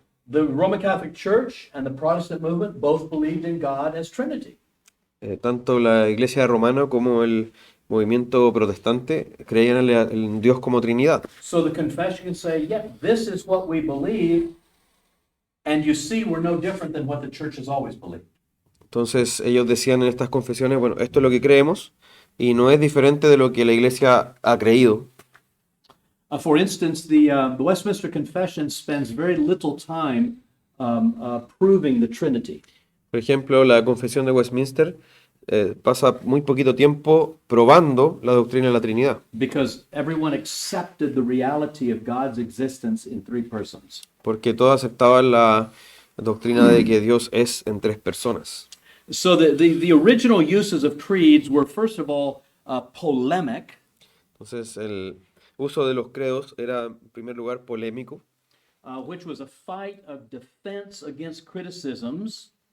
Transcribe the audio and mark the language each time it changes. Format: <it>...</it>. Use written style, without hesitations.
<en>The Roman Catholic Church and the Protestant movement both believed in God as Trinity.</en> <es>Tanto la Iglesia romana como el movimiento protestante creían en Dios como Trinidad.</es> <en>So the confession can say, yeah, this is what we believe, and you see we're no different than what the church has always believed.</en> <es>Entonces ellos decían en estas confesiones, bueno, esto es lo que creemos y no es diferente de lo que la Iglesia ha creído.</es> <en>For instance, the Westminster Confession spends very little time proving the Trinity.</en> <es>Por ejemplo, la Confesión de Westminster pasa muy poquito tiempo probando la doctrina de la Trinidad,</es> <en>Because everyone accepted the reality of God's existence in three persons.</en> <es>porque todos aceptaban la doctrina de que Dios es en tres personas.</es> <en>So the original uses of creeds were, first of all, polemic,</en> <es>Entonces, el uso de los credos era, en primer lugar, polémico.</es> <en>which was a fight of defense against criticisms,</en>